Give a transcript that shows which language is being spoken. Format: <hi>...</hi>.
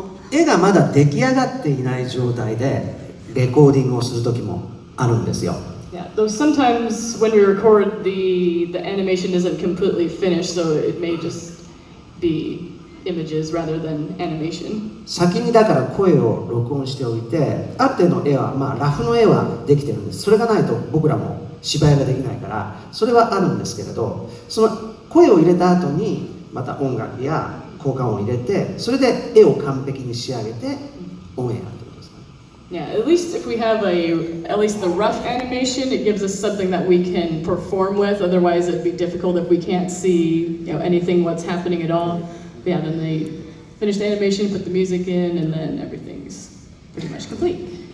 <ja>絵がまだ出来上がっていない状態でレコーディングをする時もあるんですよ。</ja> <en>Yeah, though sometimes when we record, the animation isn't completely finished, so it may just be images rather than animation.</en> <ja>先にだから声を録音しておいて、ある程度の絵は、ラフの絵はできてるんです。それがないと僕らも芝居ができないから、それはあるんですけれど、その声を入れた後にまた音楽や効果音を入れて、それで絵を完璧に仕上げてオンエアってことですかね。</ja> <en>Yeah, at least if we have at least the rough animation, it gives us something that we can perform with. Otherwise, it'd be difficult if we can't see, anything what's happening at all. But yeah, then they finish the animation, put the music in, and then everything's pretty much complete.</en>